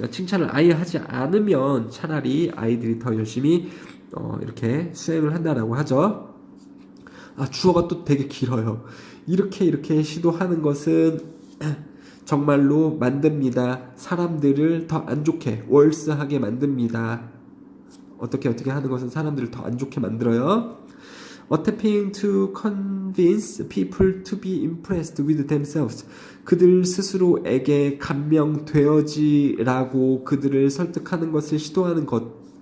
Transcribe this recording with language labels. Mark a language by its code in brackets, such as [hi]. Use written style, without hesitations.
[ko] 그러니까 칭찬을 아예 하지 않으면 차라리 아이들이 더 열심히 이렇게 수행을 한다라고 하죠. 주어가 또 되게 길어요. 이렇게 시도하는 것은 정말로 만듭니다. 사람들을 더 안 좋게 월스하게 만듭니다. 어떻게 하는 것은 사람들을 더 안 좋게 만들어요. [en] Attempting to convince people to be impressed with themselves. [ko] 그들 스스로에게 감명되어지라고 그들을 설득하는 것을 시도하는 것.